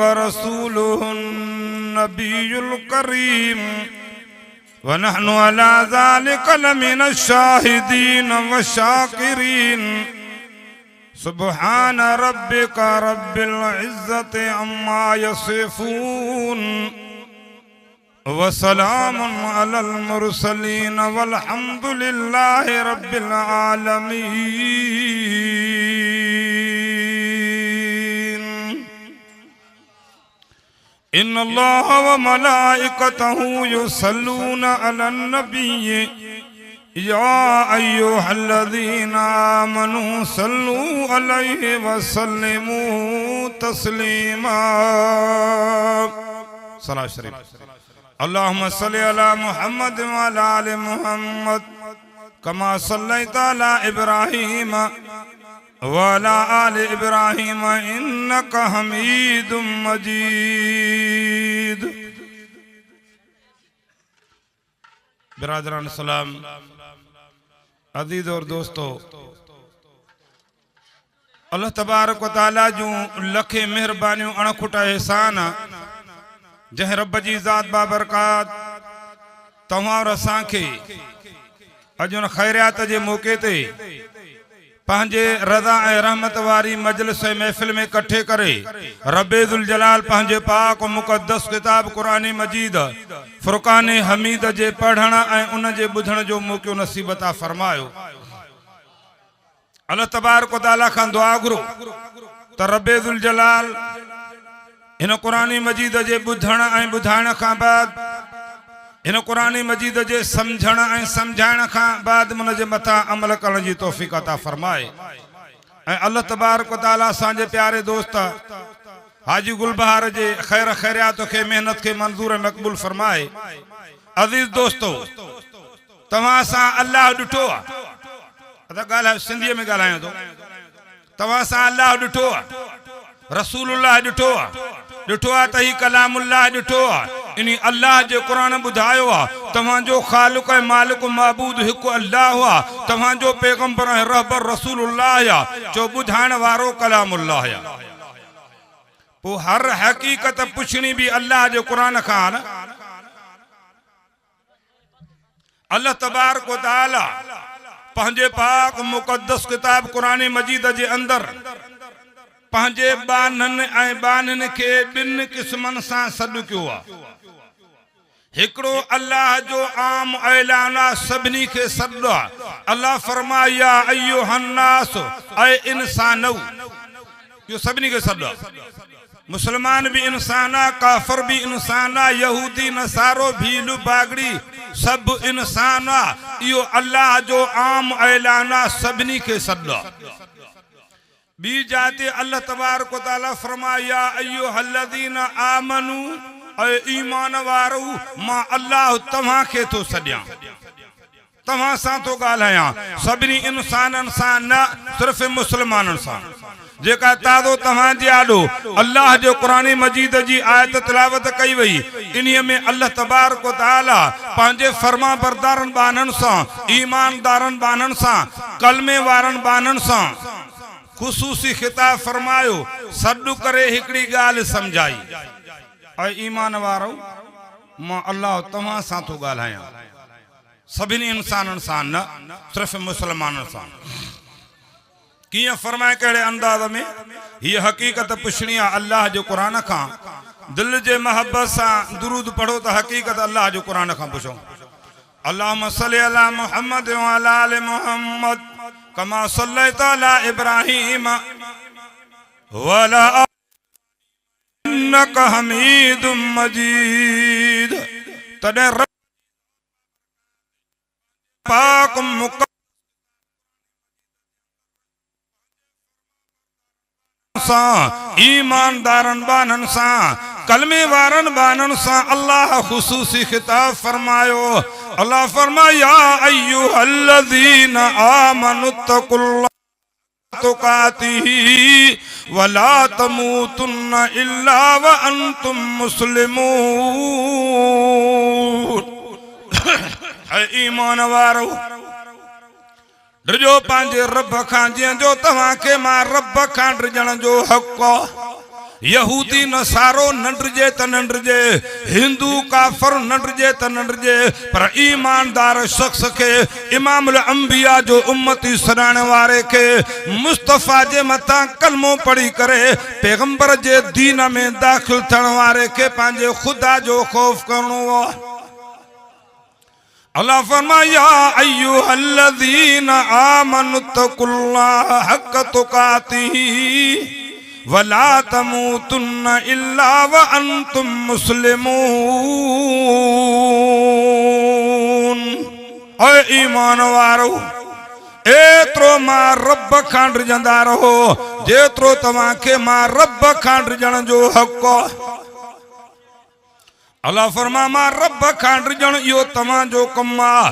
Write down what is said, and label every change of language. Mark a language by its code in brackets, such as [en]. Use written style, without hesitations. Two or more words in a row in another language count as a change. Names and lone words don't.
[ar] رسوله النبي الكريم ونحن على ذلك لمن الشاهدين والشاكرين سبحان ربك رب العزة عما يصفون وسلام على المرسلين والحمد لله رب العالمين إن الله وملائكته يصلون على النبي يا أيها الذين آمنوا صلوا عليه وسلموا تسليما [sd] सलात शरीफ [ar] اللهم صل على محمد وعلى آل محمد كما صليت على إبراهيم وعلى آل إبراهيم إنك حميد مجيد. [sd] बिरादरान सलाम, अजीज और दोस्तों, अल्लाह तबारक व तआला जूं लखे मेहरबानियों अणखुटा एहसान जह रब जी ज़ात बाबरकात तव्हां और असांखे अॼु उन ख़ैरियात जे मौके ते पंहिंजे रज़ा ऐं रहमत वारी मजलिस महफ़िल में इकट्ठे करे रब्बे ज़ुल जलाल पंहिंजे पाक मुक़द्दस किताब क़ुरान मजीद फुरक़ान हमीद जे पढ़ण ऐं उन जे ॿुधण जो मौक़ो नसीब अता फरमायो। अल्लाह तबारक व तआला खां दुआ घुरो त रब्बे ज़ुल जलाल हिन क़ुरान मजीद जे ॿुधण ऐं ॿुधाइण खां बाद हिन क़ुरान मजीद जे सम्झण ऐं सम्झाइण खां बाद उन जे मथां अमल करण जी तौफ़ीक़ अता फरमाए। ऐं अल्लाह तबारक व तआला असांजे प्यारे दोस्त हाजी गुलबहार जे खैर खैरियात खे मेहनत के मंजूर मक़बूल फरमाए। अजीज दोस्तों, तव्हां सां अल्लाह ॾिठो आहे, ॻाल्हायो सिंधीअ में ॻाल्हायां थो, तव्हां सां अल्लाह ॾिठो आहे, रसूलुल्लाह ॾिठो आहे, ॾिठो आहे त ही कलामुल्लाह ॾिठो आहे, इन अल्लाह जे क़ुरान ॿुधायो आहे तव्हांजो ख़ालिक़ ऐं मालिक महबूद हिकु अल्लाह आहे, तव्हांजो पैगंबर ऐं रहबर रसूलुल्लाह आहे, जो ॿुधाइण वारो कलामुल्लाह आहे। पोइ हर हक़ीक़त पुछणी भी अल्लाह जे क़ुरान खां न। अल्लाह तबारक व तआला पंहिंजे पाक मुक़द्दस किताब क़ुरान मजीद जे अंदर पंहिंजे बानन ऐं बानन के बिन किस्मन सां सॾु कयो आहे। हिकड़ो अल्लाह जो आम ऐलाना सभिनी के सॾु। अल्लाह फरमाया अय्युहन्नास ऐ इंसानौ, यो सभिनी के सॾु। मुसलमान भी इंसाना, काफर भी इंसाना, यहूदी नसारो भीलू बागड़ी सब इंसाना। यो अल्लाह जो आम ऐलाना सभिनी के सॾु। बी जाते अल्लाह तबारक व तआला फरमाया [ar] أيها الذين آمنوا [sd] ऐ ईमान वारो मां अल्लाह तव्हां खे तो सॾियां, तव्हां सां तो ॻाल्हायां। सभिनी इंसाननि सां न, सिर्फ़ मुसलमाननि सां। जेका तादो तव्हां जे आॾो अल्लाह जो क़ुरान मजीद जी आयत तिलावत कई वई, इन्हीअ में अल्लाह तबारक व तआला पंहिंजे फर्मा बरदारनि बाननि सां, ईमानदारनि बाननि सां, कलमे वारनि बाननि सां ख़ुसूसी खिताब फरमायो। सॾु करे हिकिड़ी ॻाल्हि सम्झाई, ऐं ईमान वारो मां अल्लाह तव्हां सां थो ॻाल्हायां। सभिनी इंसाननि सां न, सिर्फ़ मुसलमाननि सां। कीअं फरमाए, कहिड़े अंदाज़ में? हीअ हक़ीक़त पुछणी आहे अल्लाह जो क़ुरान खां। दिल जे मोहब्बत सां दुरूद पढ़ो त हक़ीक़त अल्लाह जो क़ुरान खां पुछो। [ar] اللهم صل على محمد وعلى آل محمد كما صليت على إبراهيم وعلى إنك حميد مجيد. [sd] तॾहिं रब पाक सां, ईमानदारन बानन सां, कलमे वारन बानन सां अल्लाह ख़ुसूसी खिताब फरमायो। अल्लाह फरमाया [ar] أيها الذين آمنوا اتقوا الله تقاته ولا تموتن إلا وأنتم مسلمون. [sd] ईमान वारो ड्रिजो पंहिंजे रब खां, जंहिंजो तव्हांखे मां रब खां ड्रिजण जो हक़। यहूदी नसारो न ड्रिजे त न ड्रिजे, हिंदू काफर न ड्रिजे त न ड्रिजे, पर ईमानदार शख्स खे, इमामुल अंबिया जो उम्मती सॾाइण वारे खे, मुस्तफ़ा जे मथां कलमो पढ़ी करे पैगंबर जे दीन में दाख़िल थियण वारे खे पंहिंजे ख़ुदा जो ख़ौफ़ करणो आहे। अल्लाह फरमाया [ar] أيها الذين آمنوا اتقوا الله حق تقاته ولا تموتن إلا وأنتم مسلمون. [sd] ऐ ईमान वारो, एतिरो मां रब खां ड्रिजंदा रहो जेतिरो तव्हांखे मां रब खां ड्रिजण जो हक़। अल्लाह फरमा मां रब खां ड्रिजण इहो तव्हांजो कमु आहे।